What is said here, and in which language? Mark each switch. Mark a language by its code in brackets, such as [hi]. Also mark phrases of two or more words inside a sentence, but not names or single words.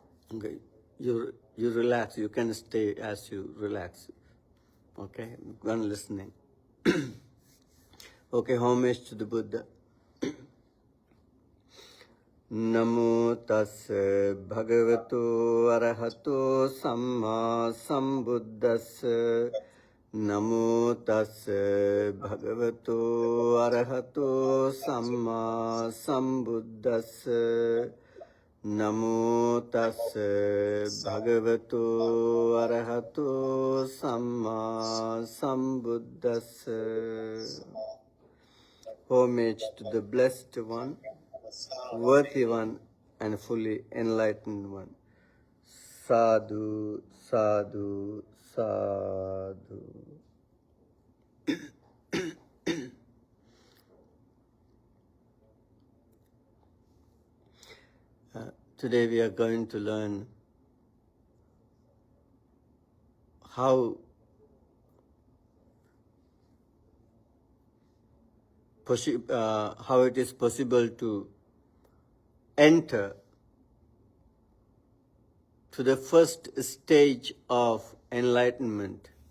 [en] Okay, you relax. You can stay as you relax. Okay, one listening. Okay, homage to the Buddha. [pi] Namo tassa bhagavato arahato samma sambuddhassa. Namo tassa bhagavato arahato samma sambuddhassa. Namo tassa bhagavato arahato samma sambuddhassa. [en] Homage to the Blessed One, worthy one, and fully enlightened one. [pi] Sadhu, sadhu, sadhu. [en] Today we are going to learn how it is possible to enter to the first stage of enlightenment.